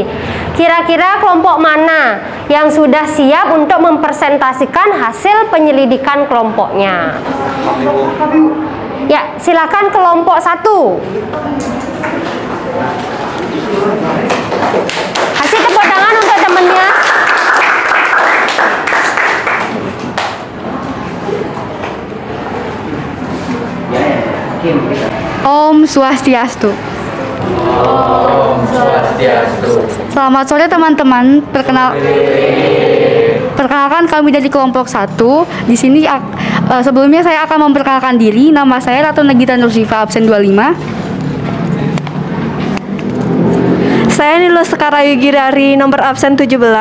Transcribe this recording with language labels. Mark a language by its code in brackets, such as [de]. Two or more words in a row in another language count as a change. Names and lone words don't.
[id] Kira-kira kelompok mana yang sudah siap untuk mempresentasikan hasil penyelidikan kelompoknya? Ya, silakan kelompok 1. Kasih tepuk tangan untuk temennya. Om Swastiastu. Selamat sore teman-teman. Perkenalkan kami dari kelompok 1. Di sini sebelumnya saya akan memperkenalkan diri. Nama saya Ratu Nagita Nursifa, absen 25. Saya Nilo Sekarayu Girari, nomor absen 17.